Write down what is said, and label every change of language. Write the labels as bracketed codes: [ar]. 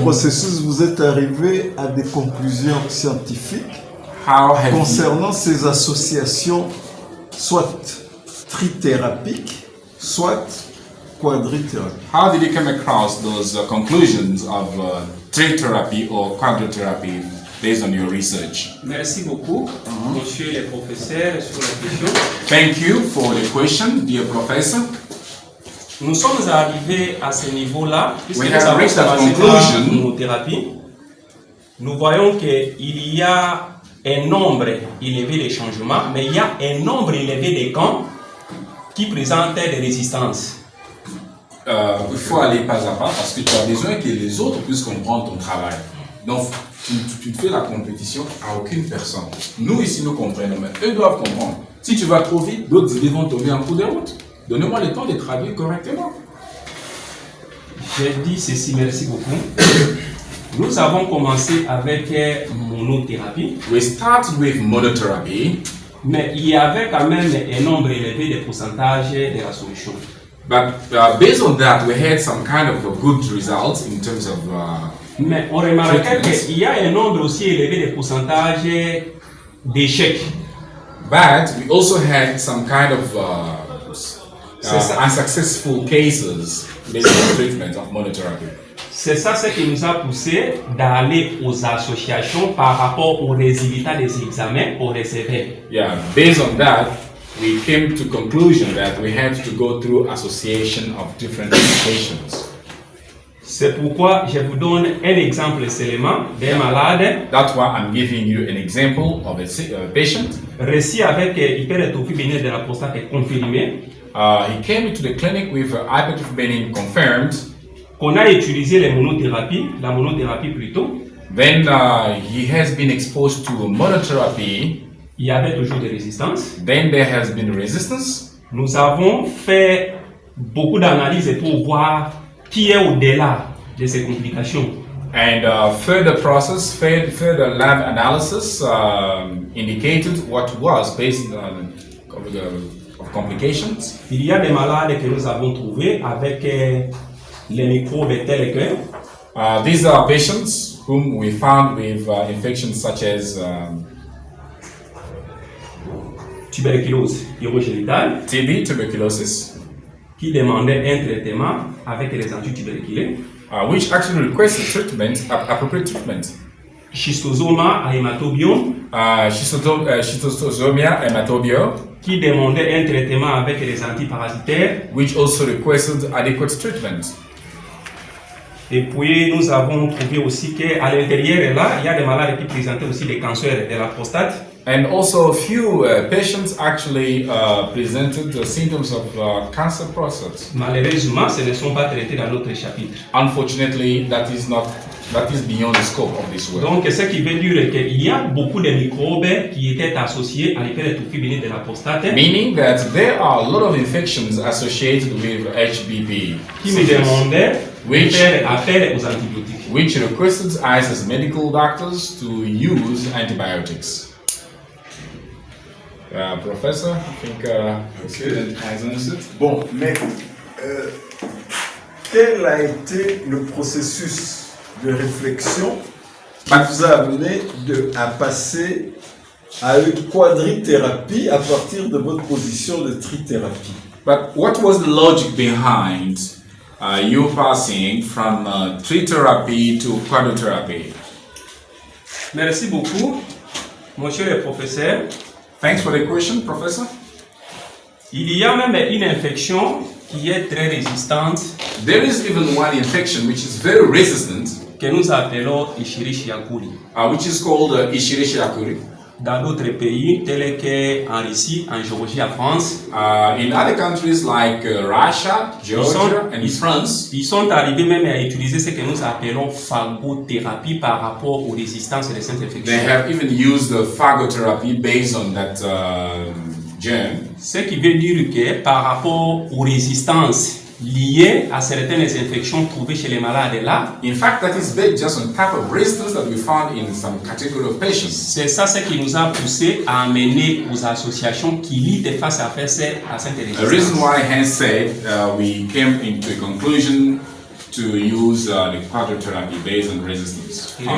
[fr] processus vous êtes arrivé à des conclusions scientifiques [en] how have you [fr] concernant ces associations soit trithérapiques, soit quadrithérapiques? [en] how did you come across those conclusions of tritherapy or quadrotherapy based on your research? [fr] Merci beaucoup, monsieur le professeur, sur la question. [en] Thank you for the question, dear professor. [fr] Nous sommes arrivés à ce niveau-là, puisque [en] We [fr] nous [en] have [fr] avons [en] reached that [fr] commencé [en] conclusion. [fr] par l'immunothérapie. Nous voyons qu'il y a un nombre élevé de changements, mais il y a un nombre élevé de camps qui présentent des résistances. Il faut aller pas à pas parce que tu as besoin que les autres puissent comprendre ton travail. Donc, tu fais la compétition à aucune personne. Nous ici, nous comprenons, mais eux doivent comprendre. Si tu vas trop vite, d'autres idées vont tomber en cours de route. Donnez-moi le temps de traduire correctement. J'ai dit ceci, merci beaucoup. Nous avons commencé avec monothérapie, [en] We started with monotherapy, [fr] mais il y avait quand même un nombre élevé de pourcentages de la solution. [en] but based on that, we had some kind of good results in terms of [fr] Mais on remarquait qu'il y a un nombre aussi élevé de pourcentages d'échecs. [en] but we also had some kind of [fr] C'est ça. [en] unsuccessful cases based on the treatment of monotherapy. [fr] C'est ça ce qui nous a poussé d'aller aux associations par rapport aux résultats des examens au recevé. [en] Yeah, based on that, we came to conclusion that we had to go through association of different educations. [fr] C'est pourquoi je vous donne un exemple seulement d'un malade. [en] That's why I'm giving you an example of a patient. [fr] Réussi avec hypertrophie bénigne de la prostate confirmée. [en] He came into the clinic with hypertrophy bénigne confirmed. [fr] Qu'on a utilisé la monothérapie plutôt. [en] Then he has been exposed to monotherapy. [fr] Il y avait toujours des résistances. [en] Then there has been resistance. [fr] Nous avons fait beaucoup d'analyses pour voir qui est au-delà de ces complications. [en] And further lab analysis indicated what was based on of complications. [fr] Il y a des malades que nous avons trouvés avec les microbes tels que. [en] These are patients whom we found with infections such as [fr] tuberculose urogénitale, [en] TB, tuberculosis, [fr] qui demandaient un traitement avec les antituberculés, [en] which actually requested treatment, appropriate treatment. [fr] Schistosoma hématobium, [en] Schistosomia hématobium, [fr] qui demandait un traitement avec les antiparasitaires, [en] which also requested adequate treatment. [fr] Et puis nous avons trouvé aussi qu'à l'intérieur là, il y a des malades qui présentaient aussi des cancers de la prostate. [en] And also a few patients actually presented the symptoms of cancer prostate. [fr] Malheureusement, ce ne sont pas traités dans notre chapitre. [en] Unfortunately, that is beyond the scope of this work. [fr] Donc, ce qui veut dire qu'il y a beaucoup de microbes qui étaient associés à l'hypertrophie bénigne de la prostate. [en] Meaning that there are a lot of infections associated with HBP. [fr] Qui me demandaient de faire appel aux antibiotiques. [en] Which requested us as medical doctors to use antibiotics. Professor, I think student has answered. [fr] Bon, mais quel a été le processus de réflexion qui vous a amené à passer à une quadrithérapie à partir de votre position de trithérapie? [en] But what was the logic behind you passing from tritherapy to quadrotherapy? [fr] Merci beaucoup, monsieur le professeur. [en] Thanks for the question, Professor. [fr] Il y a même une infection qui est très résistante. [en] There is even one infection which is very resistant. [fr] Que nous appelons Escherichia coli. [en] Which is called Escherichia coli. [fr] Dans d'autres pays tels qu'en Russie, en Géorgie, en France. [en] In other countries like Russia, Georgia, and France. [fr] Ils sont arrivés même à utiliser ce que nous appelons phagothérapie par rapport aux résistances de cette infection. [en] They have even used the phagotherapy based on that germ. [fr] Ce qui veut dire que par rapport aux résistances liées à certaines infections trouvées chez les malades là. [en] In fact, that is based just on type of resistance that we found in some category of patients. [fr] C'est ça ce qui nous a poussé à amener aux associations qui luttent face à cette résistance. [en] The reason why Hans said we came into a conclusion to use the quadrotherapy based on resistance.